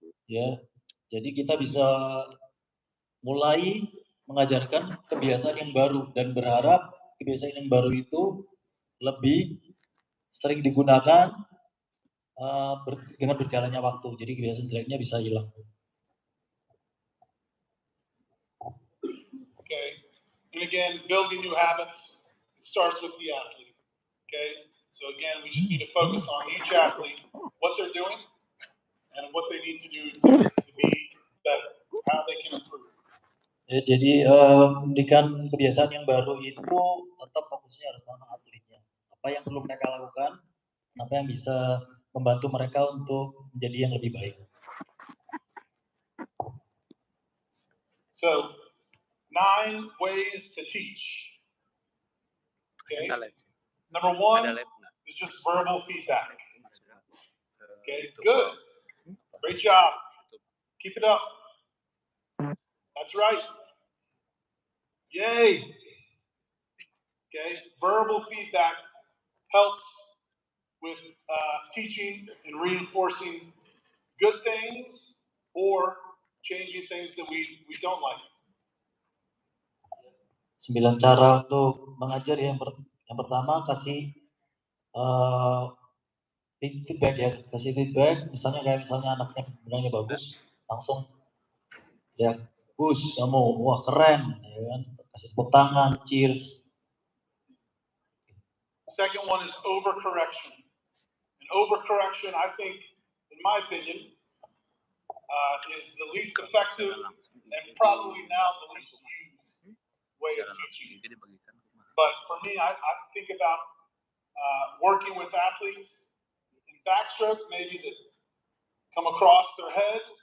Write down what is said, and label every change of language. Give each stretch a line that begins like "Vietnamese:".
Indonesian: Ya, jadi kita bisa mulai mengajarkan kebiasaan yang baru dan berharap kebiasaan yang baru itu lebih sering digunakan dengan berjalannya waktu. Jadi kebiasaan jeleknya bisa hilang.
English: Okay. And again, building new habits, it starts with the athlete. Okay. So again, we just need to focus on each athlete, what they're doing, and what they need to do to be better, how they can improve.
Indonesian: Ya, jadi memberikan kebiasaan yang baru itu tetap fokusnya harus sama atletnya. Apa yang perlu mereka lakukan, apa yang bisa membantu mereka untuk menjadi yang lebih baik.
English: So 9 ways to teach. Okay. Number 1 is just verbal feedback. Okay, good. Great job. Keep it up. That's right. Yay. Okay, verbal feedback helps with teaching and reinforcing good things or changing things that we don't like.
Indonesian: 9 cara untuk mengajar yang pertama kasih feedback ya, kasih feedback. Misalnya anaknya bilangnya bagus, langsung ya bagus kamu, wah keren, ya kan? Kasih tepuk tangan, cheers.
English: Second one is overcorrection. And overcorrection, I think, in my opinion, is the least effective and probably now the least used way of teaching. But for me, I think about working with athletes in backstroke, maybe that come across their head.